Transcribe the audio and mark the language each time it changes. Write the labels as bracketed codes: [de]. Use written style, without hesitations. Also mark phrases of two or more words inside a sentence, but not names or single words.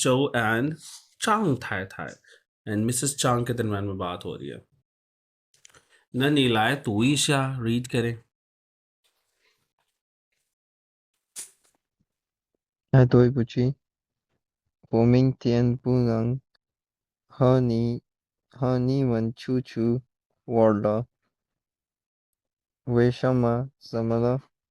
[en] Zhou and 张太太 and Mrs. [hi] Zhang के दरम्यान में बात हो रही है ना [zh] 你来读一下 [hi] read करें [zh] 哎，对不起，我明天不能和你们出去玩了。为什么？怎么了？